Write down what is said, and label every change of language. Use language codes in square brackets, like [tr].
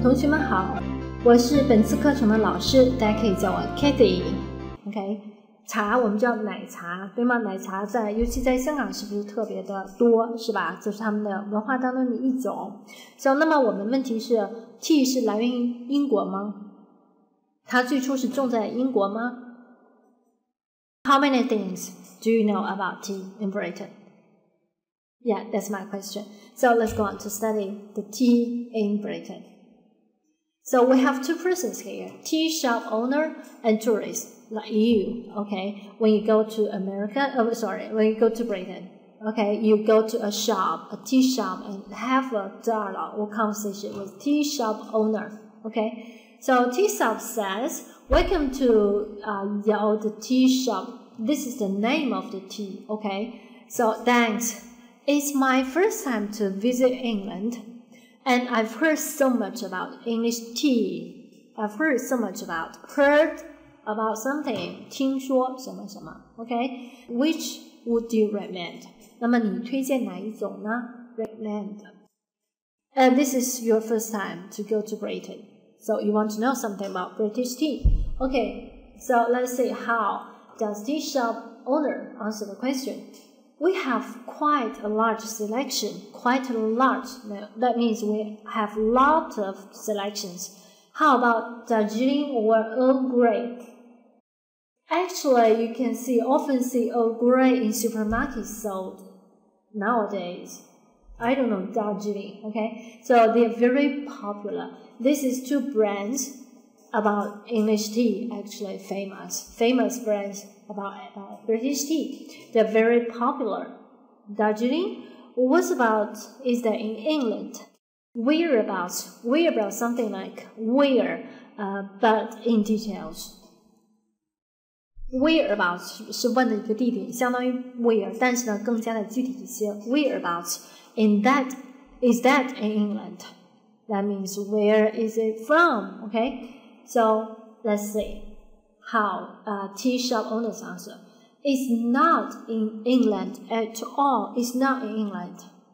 [zh] 同学们好，我是本次课程的老师，大家可以叫我 Cathy。OK， 茶我们叫奶茶，对吗？奶茶尤其在香港是不是特别的多，是吧？这是他们的文化当中的一种。那么我们的问题是 ，tea 是来源于英国吗？它最初是种在英国吗 [en] ？How many things do you know about tea in Britain? Yeah, that's my question. So let's go on to study the tea in Britain. So we have two persons here, tea shop owner and tourist, like you, okay? When you go to when you go to Britain, okay, you go to a tea shop, and have a dialogue or conversation with tea shop owner, okay? So tea shop says, welcome to the tea shop. This is the name of the tea, okay? So thanks. It's my first time to visit England, and I've heard so much about English tea. Heard about something, [zh] 听说什么什么 [en] okay? Which would you recommend? [zh] 那么你推荐哪一种呢 recommend. [en] And this is your first time to go to Britain, so you want to know something about British tea. Okay, so let's see, how does tea shop owner answer the question? We have quite a large selection. That means we have lots of selections. How about Darjeeling or Earl Grey? Actually, you can often see Earl Grey in supermarkets sold nowadays. I don't know Darjeeling, okay? So they're very popular. This is two brands about English tea, actually famous brands about British tea. They're very popular. Darjeeling, is that in England? Whereabouts, something like where, but in details. [zh] Whereabouts 是问的一个地点，相当于 where， 但是呢更加的具体一些。 [en] Whereabouts is that in England? That means where is it from? Okay, so let's see how tea shop owners answer. It's not in England at all. It's not in England.